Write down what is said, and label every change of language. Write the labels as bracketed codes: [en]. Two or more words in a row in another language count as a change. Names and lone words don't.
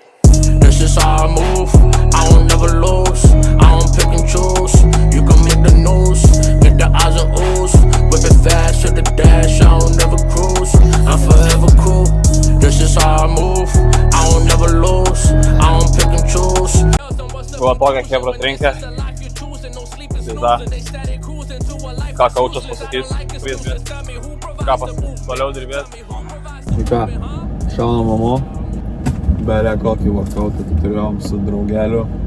[en] This is how I move, I don't never lose. I don't pick and choose, you can make the news. Get the eyes and ooze, whip it fast to the dash, I don't never cruise. I'm forever cool. This is how I move, I don't never lose. I don't pick and choose. [lt] Va tokia chebra trinkė. Pizda. Ką kaučas pasakys? Ką toliau dirbėt? Tai ką, šaunam namo. Belė kokį workoutą turėjom su draugeliu.